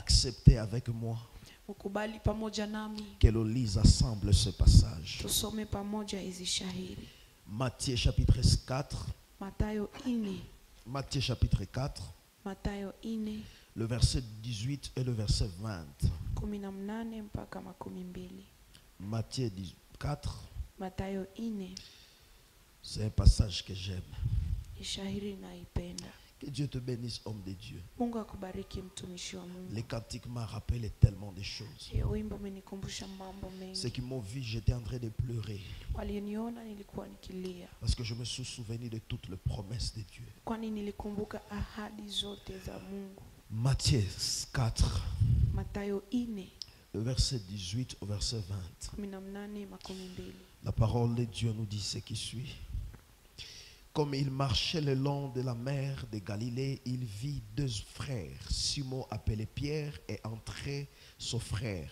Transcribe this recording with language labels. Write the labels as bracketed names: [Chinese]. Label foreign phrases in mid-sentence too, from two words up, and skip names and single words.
[French] accepter avec moi [Swahili] ukubali pamoja nami [French] que l'Olise assemble ce passage. [Swahili] tusome pamoja hizi shahiri. [French] Matthieu chapitre 4. [Swahili] Mathayo 4, [French] Matthieu chapitre 4, [Swahili] Mathayo 4 [French] le verset 18 et le verset 20. [Swahili] 18 mpaka 12. [French] Matthieu 4, [Swahili] Mathayo 4 [French] c'est un passage que j'aime. [Swahili] ni shahiri naipenda. [French] Que Dieu te bénisse, homme de Dieu. [Swahili] Mungu akubariki mtumishi wa Mungu. [French] Les cantiques m'ont rappelé tellement de choses. [Swahili] Hiyo wimbo umenikumbusha mambo [French] Ceux [Swahili] mengi. [French] qui m'ont vu, j'étais en train de pleurer. [Swahili] Walioniona nilikuwa nikilia. [French] Parce que je me suis souvenu de toutes les promesses de Dieu. [Swahili] Kwani nilikumbuka ahadi zote za Mungu. [French] Matthieu 4, [Swahili] Mathayo 4 [French] le verset 18 au verset 20. 18 12. La parole de Dieu nous dit ce qui suit. Comme il marchait le long de la mer de Galilée, il vit deux frères, Simon appelé Pierre et André son frère.